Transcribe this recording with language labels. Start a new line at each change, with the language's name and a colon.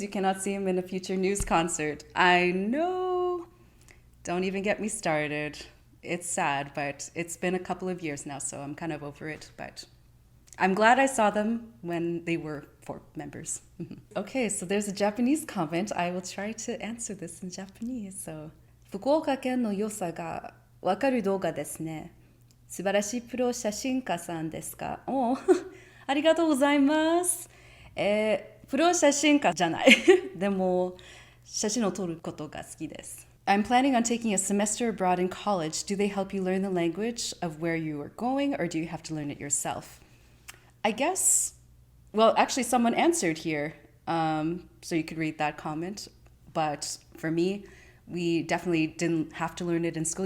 English: You cannot see him in a future news concert. I know. Don't even get me started. It's sad, but it's been a couple of years now, so I'm kind of over it. But I'm glad I saw them when they were 4 members. Okay, so there's a Japanese comment. I will try to answer this in Japanese.
Japanese: So, 福岡県の良さがわかる動画ですね。素晴らしいプロ写真家さんですか？おありがとうございます。プロ写真家じゃない。でも、写真を撮ることが好きです。
English: I'm planning on taking a semester abroad in college. Do they help you learn the language of where you are going, or do you have to learn it yourself? I guess, well, actually, someone answered here, so you could read that comment. But for me, we definitely didn't have to learn it in school.